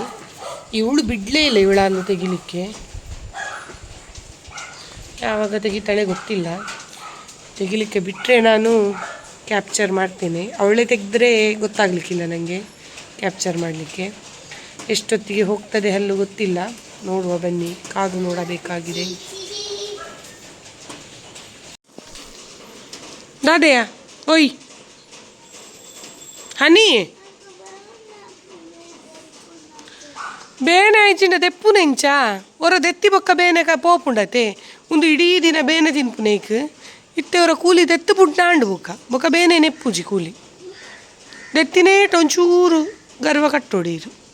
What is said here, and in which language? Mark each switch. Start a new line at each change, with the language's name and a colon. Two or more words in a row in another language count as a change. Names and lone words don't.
Kannada: ಇವಳು ಬಿಡಲೇ ಇಲ್ಲ ಇವಳನ್ನು ತೆಗಿಲಿಕ್ಕೆ. ಯಾವಾಗ ತೆಗಿತಾಳೆ ಗೊತ್ತಿಲ್ಲ. ತೆಗಿಲಿಕ್ಕೆ ಬಿಟ್ಟರೆ ನಾನು ಕ್ಯಾಪ್ಚರ್ ಮಾಡ್ತೇನೆ, ಅವಳೇ ತೆಗೆದ್ರೆ ಗೊತ್ತಾಗಲಿಕ್ಕಿಲ್ಲ ನನಗೆ ಕ್ಯಾಪ್ಚರ್ ಮಾಡಲಿಕ್ಕೆ. ಎಷ್ಟೊತ್ತಿಗೆ ಹೋಗ್ತದೆ ಹಲ್ಲು ಗೊತ್ತಿಲ್ಲ, ನೋಡುವ ಬನ್ನಿ, ಕಾದು ನೋಡಬೇಕಾಗಿದೆ.
Tulu: ದಾದೆಯಾ ಓಯ್ ಹನಿ ಬೇನೆ ಐಚಿಂಡ ತೆಪ್ಪುನ ಇಂಚ ಹೊರ ದೆತ್ತಿ ಬೊಕ್ಕ ಬೇನೆ ಪೋಪುಂಡತೆ ಒಂದು ಇಡೀ ದಿನ ಬೇನೆ ತಿನ್ಪುನೇಕ್ ಇಟ್ಟೆವರ ಕೂಲಿ ದೆತ್ತು ಪುಟ್ಟಾಂಡು ಬೊಕ್ಕ ಬೇನೆ ನೆಪ್ಪುಜಿ ಕೂಲಿ ದೆತ್ತಿನೇಟ್ ಒಂಚೂರು ಗರ್ವ ಕಟ್ಟೋಡೀರು.